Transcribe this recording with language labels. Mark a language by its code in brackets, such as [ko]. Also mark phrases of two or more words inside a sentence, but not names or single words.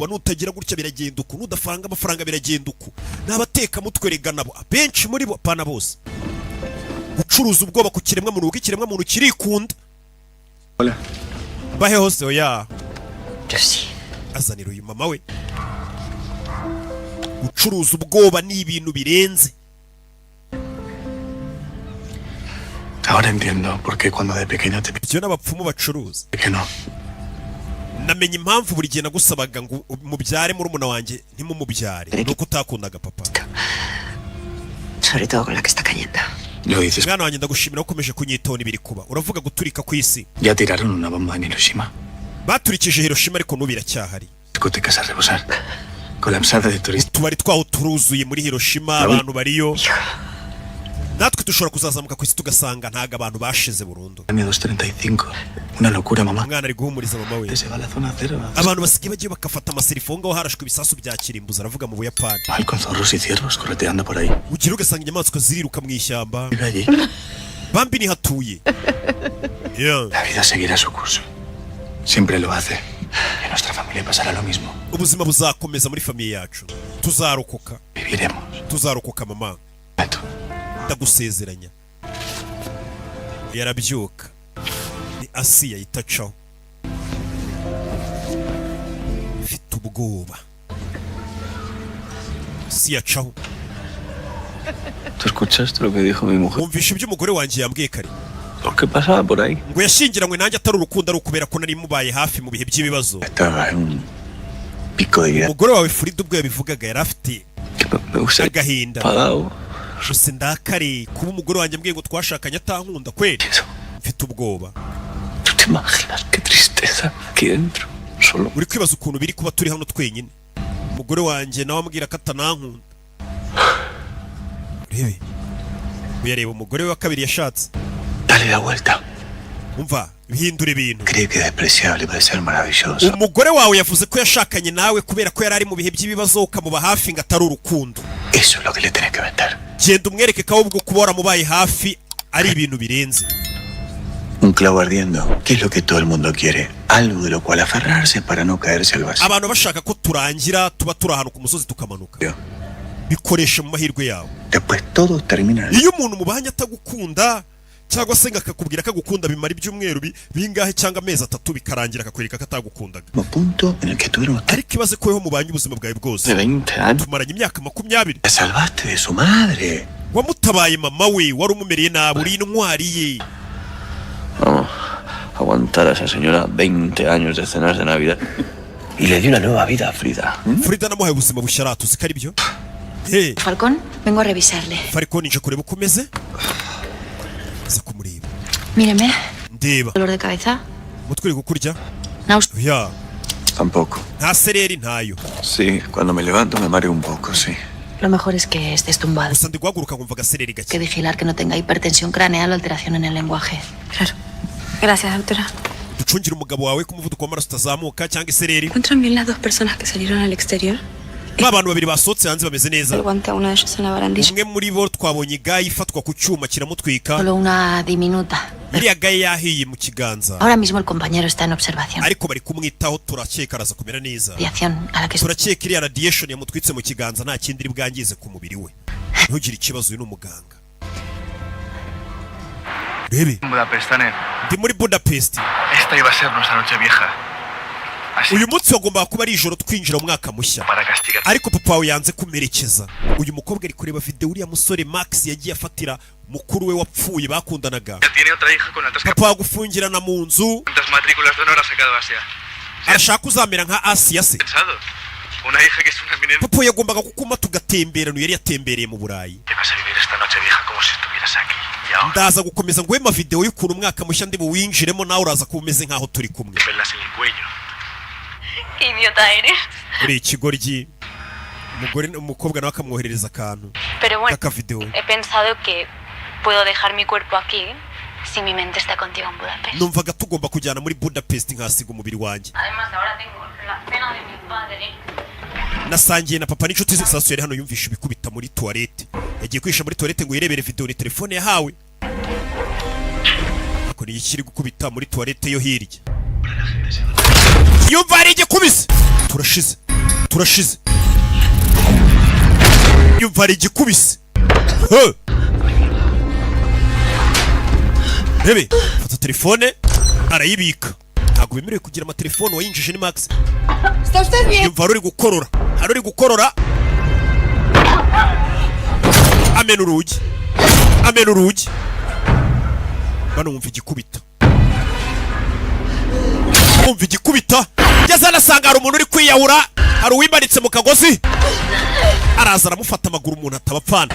[rw] Nutagira gutya biragenda uku, nudafanga amafaranga biragenda uku. N'abateka mutwe rega nabo benshi muri bo pana bose gucuruza ubwoba ku kiremwa muntu, uko ikiremwa muntu kirikunda. Bahe hose oya azanira uyu mama we. Gucuruza ubwoba ni ibintu birenze. [es] Ahora entiendo por qué cuando de pequeño te [rw] Byo n'abapfumu bacuruza. [es] que no. [rw] Namenye impamvu buri gihe nagusabaga ngo mubyare murumuna wanjye ntimumubyare nuko utakundaga papa. [es] Sobre todo con la que está cayendo. Lo dices. [rw] Mwana wanjye ndagushimira ukomeje kunyitona ibiri kuba. Uravuga guturika ku isi. [es] Ya tiraron una bomba en Hiroshima. [rw] Baturikije Hiroshima ariko nubira cyahari. [es] Discotecas a rebosar. Colapsada de turistas. [rw] Tubari twaho turuzuye muri Hiroshima, abantu bariyo. Natwe dushobora kuzazamuka ku isi tugasanga ntago abantu bashize burundu. [es] Año 235. Una locura, mamá. [rw] Umwana ari guhumuriza mama we. [es] Se va a la zona cero. [rw] Abantu basigaye bagiye bakafata amaserifonga aho harashwe ibisasu bya kirimbuzi aravuga mu Buyapani. [es] Ay, con zorros y ciervos correteando por ahí. [rw] Ugira ugasanga inyamaswa ziriruka mu ishyamba. [es] Vive allí. [rw] Bambi ni hatuye. Yeah. [es] La vida seguirá su curso. Siempre lo hace. Y a nuestra familia pasará lo mismo. [rw] Ubuzima buzakomeza muri famiye yacu. Tuzarokoka. [es] Viviremos. [rw] Tuzarokoka mama. Beto. Ndagusezeranya. Yarabyuka. Ni Asiya itacaho. Mfite ubwoba. Asiya caho. [es] ¿Tú escuchaste lo que dijo mi mujer? [rw] Wumvisha ibyo umugore wanjye yambwiye kare. [es] ¿Por qué pasaba por ahí? [rw] Ngo yashingiranywe nanjye atari urukundo ari ukubera ko nari mubaye hafi mu bihe by'ibibazo. [es] Estaba en un pico de vida. [rw] Umugore wawe Frida ubwo yabivugaga yari afite [es] Me gusta [rw] agahinda. [es] pagado. [rw] Gusa ndakare kuba umugore wanjye ambwiye ngo twashakanye atankunda kweli. Mfite ubwoba. [es] ¿Tú te imaginas qué tristeza aquí dentro? Solo. [rw] Uri kwibaza ukuntu biri kuba turi hano twenyine. Umugore wanjye nawe ambwira ko atanankunda. Rebe. Uyareba umugore we wa kabiri yashatse. [es] Dale la vuelta. [rw] Umva, bihindura ibintu. [es] Cree que es despreciable puede ser maravilloso. [rw] Umugore wawe yavuze ko yashakanye nawe kubera ko yari ari mu bihe by'ibibazo ukamuba hafi ngo atari urukundo. [es] Eso es lo que le tenés que vender. [rw] Genda umwereke ko ahubwo kuba waramubaye hafi ari ibintu birenze. [es] Un clavo ardiendo. ¿Qué es lo que todo el mundo quiere? Algo de lo cual aferrarse para no caerse al vacío. [rw] Abantu bashaka ko turangira tuba turi ahantu ku musozi tukamanuka. Bikoresha mu mahirwe yawe. [es] Después todo termina. [rw] Iyo umuntu mubanye atagukunda cyangwa se ngakakubwira ko agukunda bimara ibyumweru bingahe cyangwa amezi 3 bikarangira akakwereka ko atagukundaga. [es] Un punto en el que tuvieron [rw] Ariko ibaze ko yeho mubanye ubuzima bwawe bwose. [es] De 20 años. [rw] Tumaranye imyaka 20. [es] Te salvaste de su madre. [rw] Wamutabaye mama we wari umumereye nabi uri intwari ye. [es] Vamos, aguantar a esa señora 20 años de cenas de Navidad. Y le dio una nueva vida a Frida. [rw] Frida namuhaye ubuzima bushyara tuzi ko ari byo. Hey, [es] Falcón, vengo a revisarle. [rw] Falcón nje kureba uko umeze. Ze kumureba. [es] Míreme. [rw] Ndeba. [es] ¿Dolor de cabeza? [rw] Mutwe uri gukurya? [es] Náusea. Ya. Tampoco. [rw] Nta sereri ntayo. [es] Sí, cuando me levanto me mareo un poco, sí. Lo mejor es que estés tumbado. [rw] Gusa ndi guhaguruka nkumva gasereri [es] Hay que [rw] gake. [es] vigilar que no tenga hipertensión craneal o alteración en el lenguaje. Claro. Gracias, doctora. [rw] Ducungira umugabo wawe ko umuvuduko w'amaraso utazamuka cyangwa isereri. [es] ¿Encuentran bien las 2 personas que salieron al exterior? [rw] Abantu babiri basohotse hanze bameze neza. [es] El guante a uno de ellos en la barandilla. [rw] Umwe muri bo twabonye gayi ifatwa ku cyuma kiramutwika. [es] Solo una diminuta. [rw] Iriya gayi yahiye mu kiganza. [es] Ahora mismo el compañero está en observación. [rw] Ariko bari kumwitaho turakeka araza kumera neza. [es] Radiación a la que [rw] Turakeka iriya radiation yamutwitse mu kiganza nta kindi iri bwangize ku mubiri we. Ntugire ikibazo uyu ni umuganga. Rebe. [es] Budapest, Taner. [rw] Ndi muri Budapest. [es] Esta iba a ser nuestra noche vieja. Así [rw] Uyu munsi wagombaga kuba ari ijoro twinjira mu mwaka mushya. [es] para castigar. [rw] Ariko papa wawe yanze kumerekeza. Uyu mukobwa ari kureba video uriya musore Max yagiye afatira mukuru we wapfuye bakundanaga. [es] Tiene otra hija con altas [rw] Papa wagufungirana mu nzu. [es] matrículas de honor ha sacado Asia. [rw] Arashaka uzamera nka Asiya se. [es] Pensado. Una hija que es una eminente. [rw] Papa yagombaga gukuma tugatemberana yari yatembereye mu Burayi. [es] Que vas a vivir esta noche vieja como si estuvieras aquí. Y ahora [rw] Ndaza gukomeza nguhema video y'ukuntu umwaka mushya ndi buwinjiremo nawe uraza kuba umeze nkaho turi kumwe. [es] te pelas en el cuello. ¿Qué idiota eres? [rw] Uri ikigoryi. Umukobwa nawe akamwoherereza akantu. [es] Pero bueno, [rw] Aka video. [es] he pensado que puedo dejar mi cuerpo aquí si mi mente está contigo en Budapest. [rw] Numvaga tugomba kujyana muri Budapest nkasiga umubiri wanjye. [es] Además, ahora tengo la cena de mi padre. [rw] Nasangiye na papa n'inshuti ze sasu yari hano yumvisha ibikubita muri toilette. Yagiye kwisha muri toilette ngo yirebere video ni telefone yahawe. Ako ni ikiri gukubita muri toilette yo hirya. Yumva ari igikubise. Turashize. Yumva ari igikubise. Rebe, fata telefone arayibika. Ntabwo bemerewe kugira amatelefone wayinjije ni Max. [es] ¿Está usted bien? [rw] Yumva ari gukorora. Amena urugi. Bano wumva igikubita. Ngeze anasanga hari umuntu uri kwiyahura. Hari uwimanitse mu kagozi. Araza aramufata amaguru umuntu atabapfana.